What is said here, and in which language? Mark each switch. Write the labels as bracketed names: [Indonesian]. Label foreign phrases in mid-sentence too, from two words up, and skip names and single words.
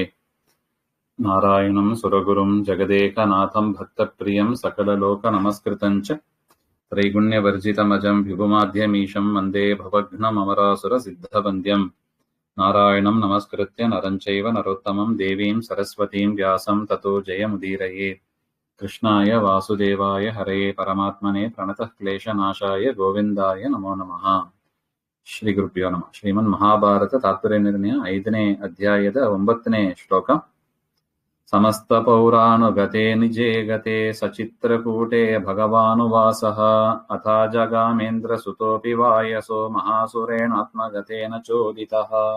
[Sanskrit] नारायणं सुरगुरुं जगदेकनाथं भक्तप्रियं सकललोकनमस्कृतं च त्रैगुण्यवर्जितमजं विभुमाद्यमीशं वन्दे भवघ्नममरासुरसिद्धवन्द्यं। नारायणं नमस्कृत्य नरं चैव नरोत्तमं देवीं सरस्वतीं व्यासं ततो जयमुदीरये। कृष्णाय वासुदेवाय हरये परमात्मने प्रणतः क्लेशनाशाय गोविन्दाय नमो नमः। ಶ್ರೀ ಗುರುಭ್ಯೋ ನಮಃ. [Kannada] ಶ್ರೀಮನ್ ಮಹಾಭಾರತ ತಾತ್ಪರ್ಯ ನಿರ್ಣಯ 5ನೇ ಅಧ್ಯಾಯದ 9ನೇ ಶ್ಲೋಕ. [Sanskrit] ಸಮಸ್ತ ಪೌರಾಣುಗತೆ ನಿಜೇ ಗತೆ ಸಚಿತ್ರಕೂಟೆ ಭಗವಾನುವಾಸಃ ಅಥಾ ಜಗಾಮೇಂದ್ರ ಸುತೋಪಿ ವಾಯಸೋ ಮಹಾಸುರೇಣಾತ್ಮಗತೇನ ಚೋದಿತಃ.